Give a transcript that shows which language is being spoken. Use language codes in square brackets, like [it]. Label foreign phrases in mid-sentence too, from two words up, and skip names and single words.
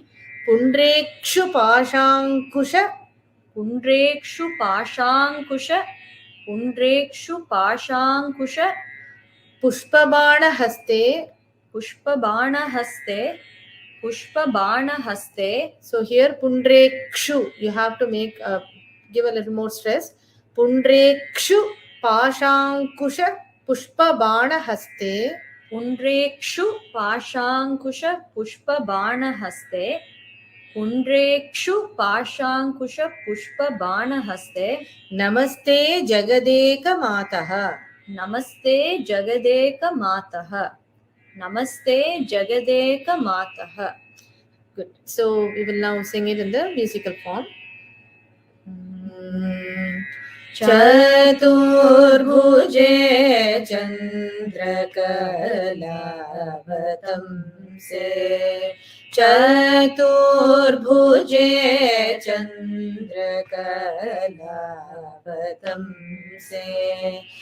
[sa] Pundrekshu Pashankusha. Pundrekshu Pashankusha. Pundrekshu Pashankusha. Pushpabana Haste. Pushpabana Haste. Pushpabana Haste. [en] So here Pundrekshu, you have to give a little more stress. [sa] Pundrekshu Pashankusha Pushpabana Haste. Pundrekshu Pashankusha Pushpabana Haste. Pundrekshu Pashankusha Pushpabana Haste. Namaste Jagadeka Mataha. Namaste Jagadeka Mataha. Namaste Jagadeka Mataha. [en] Good. So we will now sing it in the musical form. [sa] Chaturbhuje Chandrakalavatam se. Chaturbhuje Chandrakalavatam se.